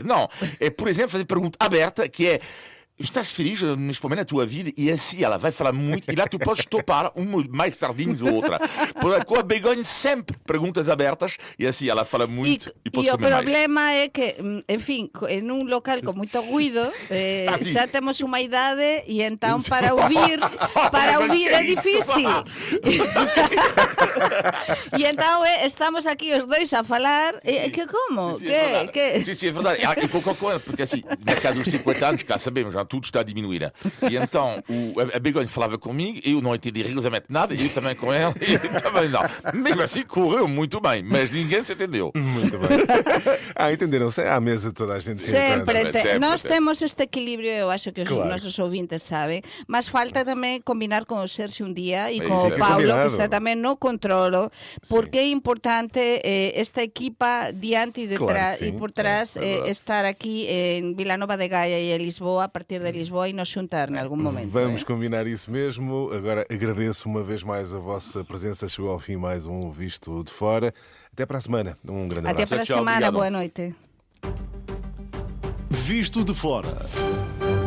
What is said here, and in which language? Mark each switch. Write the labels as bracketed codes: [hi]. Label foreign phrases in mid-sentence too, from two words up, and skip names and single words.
[pt] Não. É, por exemplo, fazer pergunta aberta, que é: estás feliz neste momento na tua vida? E assim ela vai falar muito e lá tu podes topar uma mais sardinhas ou outra. Com a Begonha sempre perguntas abertas e assim ela fala muito e podes [gl] o [pt] comer mais. [gl] problema é que, enfim, en un local con moito ruido, sí. xa temos unha idade e entón para ouvir é difícil. E entón estamos aquí os dois a falar, que como? [pt] Sim, é verdade. Que? Sim, é verdade. E com coisa, porque assim, na casa dos 50 anos, cá sabemos, já tudo está a diminuir. E então, a Begonha falava comigo, eu não entendi rigorosamente nada, e eu também com ela, e eu também não. Mesmo assim, correu muito bem, mas ninguém se entendeu. Muito bem. Entenderam-se? À mesa toda a gente se Sempre, entende. Sempre. [gl] nós temos este equilibrio, eu acho que os [pt] Claro. [gl] nosos ouvintes sabem, mas falta tamén combinar con o Sergio un día e con o [pt] Isso, [gl] Paulo, [pt] combinado. [gl] que está tamén no controlo, porque é importante esta equipa diante e [pt] Claro [gl] detrás [pt] que [gl] e [pt] sim, [gl] por trás [pt] é verdade. [gl] estar aquí en Vilanova de Gaia e en Lisboa, a partir de Lisboa, e nos xuntar en algún momento. [pt] Vamos combinar isso mesmo. Agora agradeço uma vez mais a vossa presença. Chegou ao fim mais um Visto de Fora. Até para a semana. Um grande Até abraço. para a Tchau, semana, obrigado. boa noite. Visto de Fora.